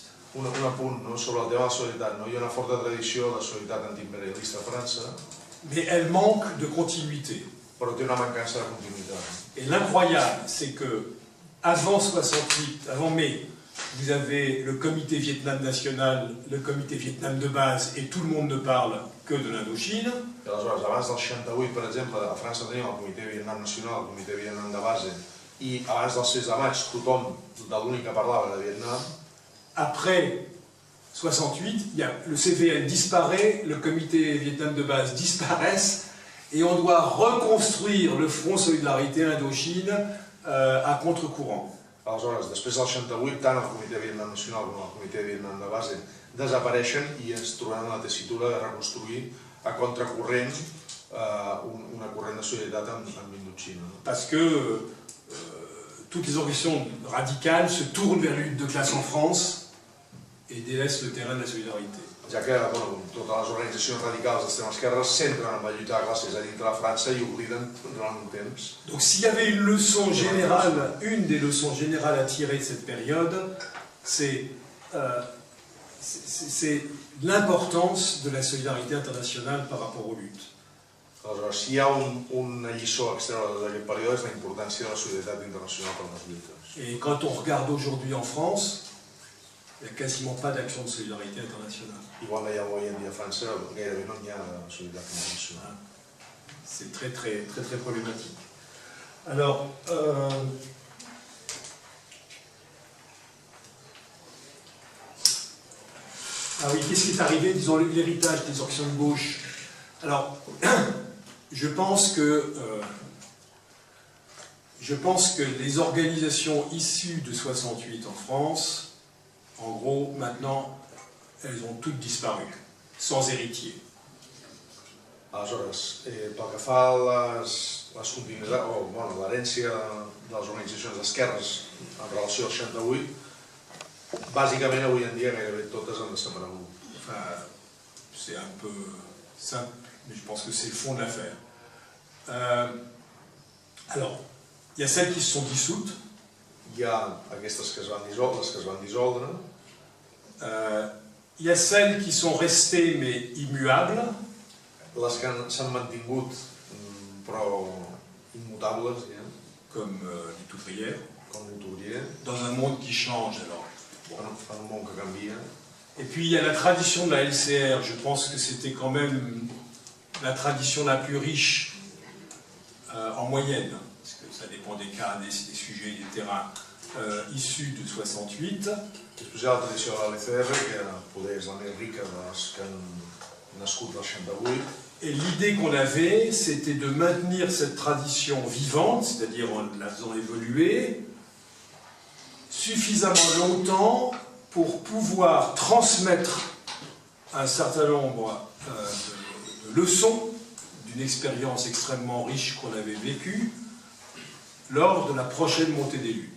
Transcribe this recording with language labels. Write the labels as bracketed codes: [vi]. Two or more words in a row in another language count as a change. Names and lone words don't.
[ca] Un apunt, no? Sobre el tema de la solidaritat. No? Hi ha una forta tradició de solidaritat antiimperialista a França, [fr] Mais elle manque de continuité. [ca] però té una mancança de continuïtat. [fr] Et l'incroyable, c'est que avant 68, avant mai, vous avez le comité Vietnam national, le comité Vietnam de base, et tout le monde ne parle que de l'Indochine. [ca] I aleshores, abans del 68, per exemple, a França tenim el comitè Vietnam nacional, el comitè Vietnam de base, i abans del 6 de maig tothom de l'únic que parlava de Vietnam. [fr] Après 68, le CVN disparaît, le comité Vietnam de base disparaissent, et on doit reconstruire le Front Solidarité Indochine à contre-courant. [ca] Aleshores, després del 68, tant el comitè Vietnam nacional com el comitè Vietnam de base desapareixen i ens trobem en la tessitura de reconstruir a contracorrent una corrent de solidaritat amb Indochina. [fr] Parce que toutes les organisations radicales se tournent vers la lutte de classe en France et délaissent le terrain de la solidarité. [ca] Ja que totes les organitzacions radicals d'extrema esquerra es centren en la lluita de classes a dintre de França i obliden durant un temps. [fr] Donc s'il y avait une leçon générale, une des leçons générales à tirer de cette période, c'est l'importance de la solidarité internationale par rapport aux luttes. [ca] Aleshores, si hi ha una lliçó a extreure d'aquest període és la importància de la solidaritat internacional per les lluites. [fr] Et quand on regarde aujourd'hui en France, il n'y a quasiment pas d'action de solidarité internationale. [ca] I quan veiem avui en dia a França, gairebé no hi ha solidaritat internacional. [fr] C'est très problématique. Alors, ah oui, qu'est-ce qui est arrivé, disons, l'héritage des organisations de gauche? Alors, je pense que les organisations issues de 68 en France, en gros, maintenant, elles ont toutes disparu, sans héritier. [ca] Aleshores, pel que fa a les continuïtats, o l'herència de les organitzacions d'esquerres en relació al 68, bàsicament avui en dia gairebé totes han desaparegut. [fr] Enfin, c'est un peu simple, mais je pense que c'est le fond de l'affaire. Alors, il y a celles qui se sont dissoutes. [ca] Hi ha aquestes que es van dissoldre, les que es van dissoldre. [fr] Il y a celles qui sont restées mais immuables. [ca] Les que s'han mantingut però immutables, [fr] comme les ouvrières. [ca] Com l'ouvrier. [fr] Dans un monde qui change alors. [ca] En un món que canvia. [fr] Et puis il y a la tradition de la LCR, je pense que c'était quand même la tradition la plus riche en moyenne, parce que ça dépend des cas, des sujets, des terrains issus de 68. [ca] Després hi ha la tradició de la LCR, que poder és la més rica de les que han nascut del 68. [fr] Et l'idée qu'on avait, c'était de maintenir cette tradition vivante, c'est-à-dire en la faisant évoluer, suffisamment longtemps pour pouvoir transmettre un certain nombre de leçons d'une expérience extrêmement riche qu'on avait vécue lors de la prochaine montée des luttes.